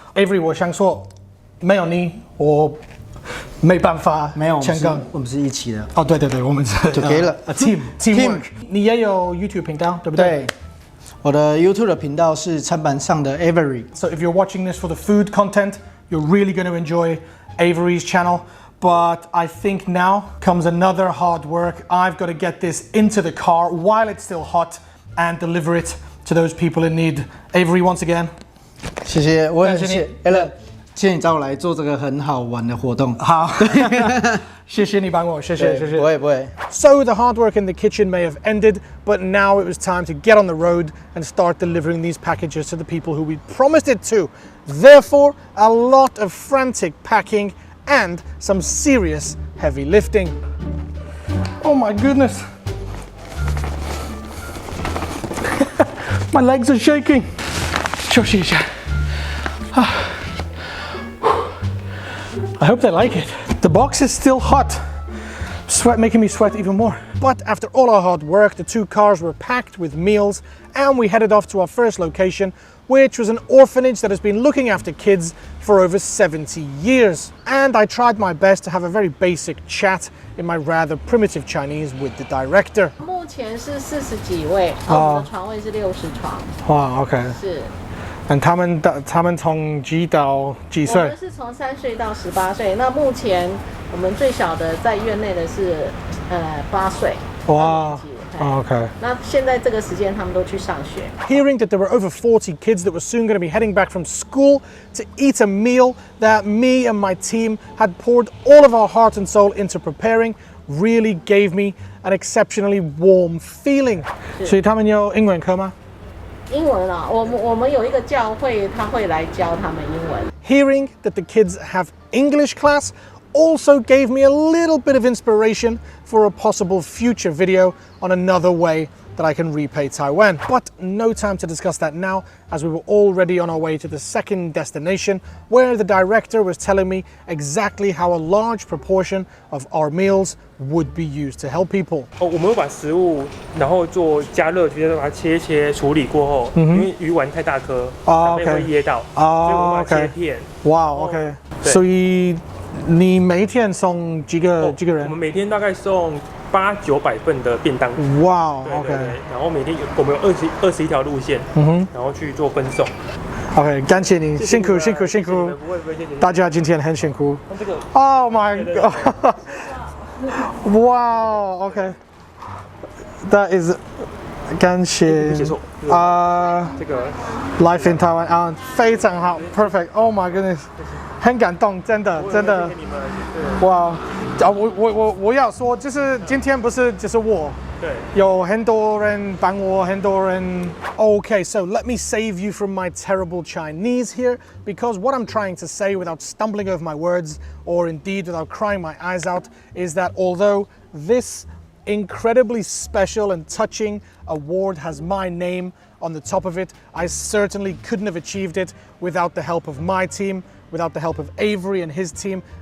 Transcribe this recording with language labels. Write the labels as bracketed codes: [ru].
[zh] Avery, 我想说，没有你，我没办法成功。我们是一起的。哦，对，我们是 [en] together a teamwork. [zh] 你也有 YouTube 频道，对不对？对，我的 YouTube 的频道是餐盘上的 Avery. [en] So if you're watching this for the food content, you're really going to enjoy Avery's channel. But I think now comes another hard work. I've got to get this into the car while it's still hot and deliver it to those people in need. Avery, once again. [zh] 谢谢，我很谢谢 Alan。谢谢你找我来做这个很好玩的活动。好，谢谢你帮我，谢谢。不会。 [en] So the hard work in the kitchen may have ended, but now it was time to get on the road and start delivering these packages to the people who we promised it to. Therefore, a lot of frantic packing and some serious heavy lifting. Oh my goodness. My legs are shaking. [zh] 休息一下。 [en] I hope they like it. The box is still hot. Sweat making me sweat even more. But after all our hard work, the 2 cars were packed with meals and we headed off to our first location, which was an orphanage that has been looking after kids for over 70 years. And I tried my best to have a very basic chat in my rather primitive Chinese with the director. [zh] 目前是40几位，我们的床位是60床。哇 ，OK。是。他们从几到几岁？我们是从3岁到18岁。那目前我们最小的在院内的是8岁。哇。 Okay. 那现在这个时间他们都去上学。 [en] Hearing that there were over 40 kids that were soon going to be heading back from school to eat a meal that me and my team had poured all of our heart and soul into preparing really gave me an exceptionally warm feeling. [zh] 所以他们有英文课吗？英文啊，我们有一个教会，他会来教他们英文。 [en] Hearing that the kids have English class also gave me a little bit of inspiration for a possible future video on another way that I can repay Taiwan. But no time to discuss that now, as we were already on our way to the second destination, where the director was telling me exactly how a large proportion of our meals would be used to help people. [zh] 我们会把食物然后做加热，就是把它切处理过后，因为鱼丸太大颗，长辈会噎到，所以我们把它切片。哇 ，OK。所以你每天送几个人？我们每天大概送800-900份的便当。哇 ，OK。然后每天我们有21条路线，然后去做分送。 OK， 感谢你，辛苦。不会，谢谢。大家今天很辛苦。这个 [en] Oh my God！ Wow，OK。That is， 感谢。 [zh] 这个 lifeintaiwan 啊，非常好 ，perfect。Oh my goodness， 很感动，真的。哇！我要说，就是今天不是只是我，对，有很多人帮我，很多人。 [en] Okay, so let me save you from my terrible Chinese here, because what I'm trying to say without stumbling over my words, or indeed without crying my eyes out, is that although this incredibly special and touching award has my name on the top of it, I certainly couldn't have achieved it without the help of my team, without the help of Avery and his team.